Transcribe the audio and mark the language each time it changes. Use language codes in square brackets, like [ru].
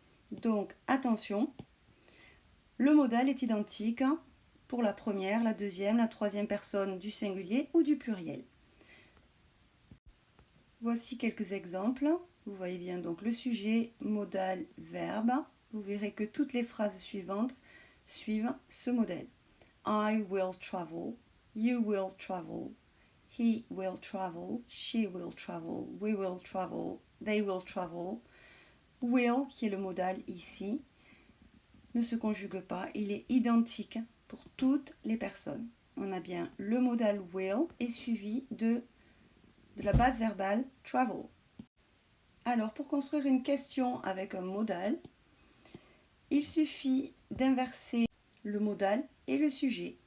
[fr] Donc, attention, le modal est identique pour la première, la deuxième, la troisième personne du singulier ou du pluriel. Voici quelques exemples. Vous voyez bien donc le sujet, modal, verbe. Vous verrez que toutes les phrases suivantes suivent ce modèle. [en] I will travel, you will travel, he will travel, she will travel, we will travel, they will travel. [fr] Will, qui est le modal ici, ne se conjugue pas, il est identique pour toutes les personnes. On a bien le modal will et suivi de la base verbale travel. Alors, pour construire une question avec un modal, il suffit d'inverser le modal et le sujet.